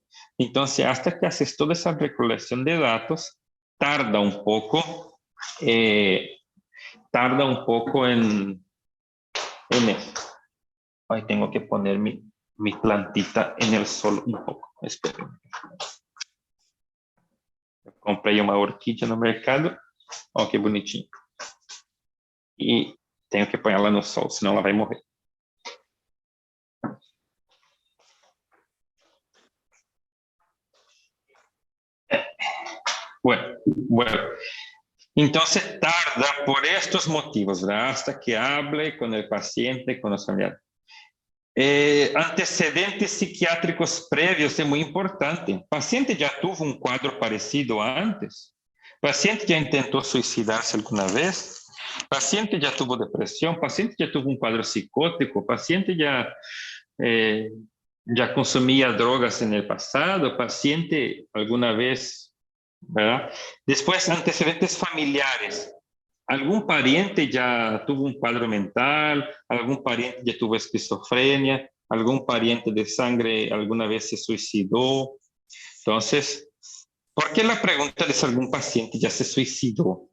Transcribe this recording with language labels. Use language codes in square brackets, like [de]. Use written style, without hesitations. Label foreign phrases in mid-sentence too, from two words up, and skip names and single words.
[es] Entonces, hasta que haces toda esa recolección de datos, tarda un poco en eso. Ahí tengo que poner mi plantita en el sol un poco. Esperen. [pt] Comprei uma orquídea no mercado. Olha que bonitinho. E tenho que pôr ela no sol, senão ela vai morrer. [es] Bueno. Entonces tarda por estos motivos, ¿verdad? Hasta que hable con el paciente, con los familiares. [pt] Antecedentes psiquiátricos previos é muito importante. O paciente já teve um quadro parecido antes? O paciente já tentou suicidar-se alguma vez? O paciente já teve depressão? O paciente já teve um quadro psicótico? O paciente já consumia drogas no passado? O paciente alguma vez, ¿verdad? [es] Después, antecedentes familiares. ¿Algún pariente ya tuvo un cuadro mental? ¿Algún pariente ya tuvo esquizofrenia? ¿Algún pariente de sangre alguna vez se suicidó? Entonces, ¿por qué la pregunta de si algún paciente ya se suicidó?